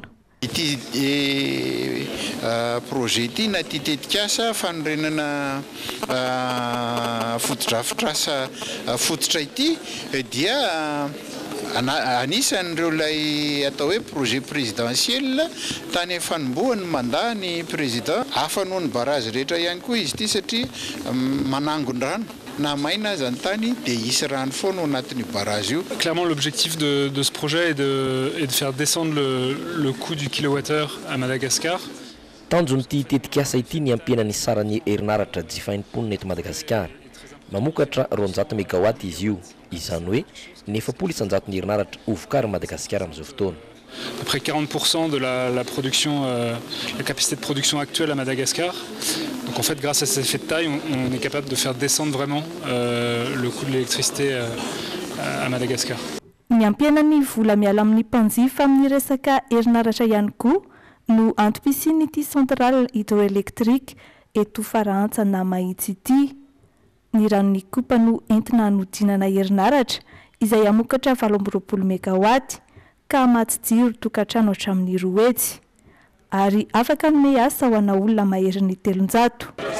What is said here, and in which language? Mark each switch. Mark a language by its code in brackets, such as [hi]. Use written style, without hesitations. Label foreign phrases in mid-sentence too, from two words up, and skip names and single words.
[mg] Ity projet ity na ity tetikasa fanorenana fotodrafitrasa fototra ity dia anisan'ireo lay atao hoe [fr] projet présidentiel [mg] tany amin'ny fanombohan'ny mandat ny président afanoany barazy rehetra ihany koa izy ity satria manangon-drano na maina zany tany dia isy rano foana ao anatin'ny barazy io. [fr] Clairement l'objectif de ce projet est de faire descendre le coût du kilowattheure à Madagascar. [mg] Tanjon'ity tetikasa ity ny ampianany sarany herinaratra jifain'ny eto Madagasikara. Mamokatra 200 mégawatt izy io, izany hoe 900 ny herinaratra ho vokary Madagasikara amin'izao fotoana. [fr] Après 40% de la production, la capacité de production actuelle à Madagascar. Donc en fait, grâce à cet effet de taille, on est capable de faire descendre vraiment le coût de l'électricité à Madagascar. [mg] Ny ampianany vola miala amin'ny mpanjifa amin'ny resaka herinaratra ihany koa no antom-pisian'ity [fr] centrale hydroélectrique [mg] eto Farantsa na Mahitsy ity. Ny ranony kopa no entina hanodinana herinaratra izay amokatra 820 mégawatt ka maty jiro tokantrano hatramin'ny 2 hetsy ary afaka hanome asa ho ana olona mahery ny 300.